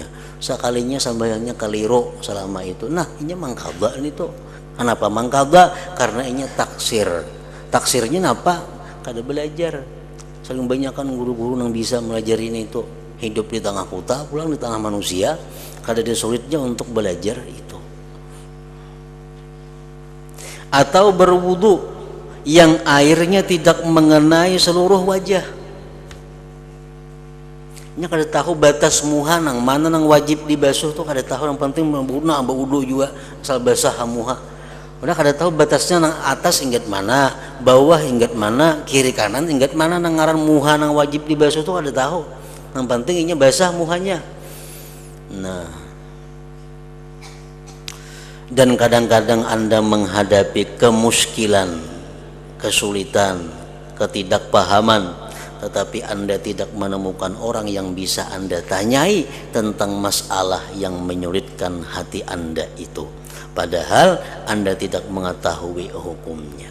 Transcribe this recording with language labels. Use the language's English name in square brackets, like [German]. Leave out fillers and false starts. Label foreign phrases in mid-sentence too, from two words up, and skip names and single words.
[Banjar] Sekalinya sembahyangnya keliru selama itu. Nah, ini mangkaba ini tuh. Kenapa mangkaba? Karena ini taksir. Taksirnya apa? Kada belajar. Saling banyak kan guru-guru yang bisa melajari ini itu, hidup di tengah kota, pulang di tengah manusia, kada ada sulitnya untuk belajar itu. [Indonesian] Atau berwudu yang airnya tidak mengenai seluruh wajah. [Banjar] Nya kada tahu batas muha nang mana nang wajib dibasuh tuh kada tahu, yang penting berwudu juga asal basah muha. Udah kada tahu batasnya nang atas ingat mana, bawah ingat mana, kiri kanan ingat mana, nang ngaran muha nang wajib dibasuh tuh kada tahu. Yang penting ini basah muhanya. [Indonesian] Nah, dan kadang-kadang Anda menghadapi kemuskilan, kesulitan, ketidakpahaman, tetapi Anda tidak menemukan orang yang bisa Anda tanyai tentang masalah yang menyulitkan hati Anda itu. Padahal Anda tidak mengetahui hukumnya.